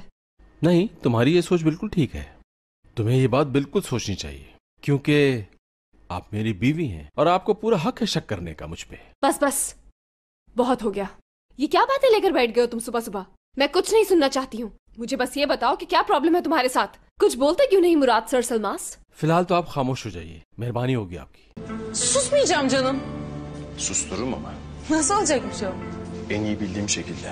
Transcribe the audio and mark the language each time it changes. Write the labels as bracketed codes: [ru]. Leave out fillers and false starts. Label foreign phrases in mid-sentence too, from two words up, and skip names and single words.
[hi] नहीं, तुम्हारी ये सोच बिल्कुल ठीक है। तुम्हें ये बात बिल्कुल सोचनी चाहिए, क्योंकि आप मेरी बीवी हैं और आपको पूरा हक है शक करने का मुझ पे। बस बस, बहुत हो गया। ये क्या बातें लेकर बैठ गए हो तुम सुबह सुबह? मैं कुछ नहीं सुनना चाहती हूँ। मुझे बस ये बताओ कि क्या प्रॉब्लम है तुम्हारे साथ? कुछ बोलते क्यों नहीं मुराद सर सलमास? फिलहाल तो आप खामोश हो जाइए, मेहरबानी होगी आपकी। [tr] Susmayacağım canım. Sustururum ama Nasıl olacakmış o? en iyi bildiğim şekilde.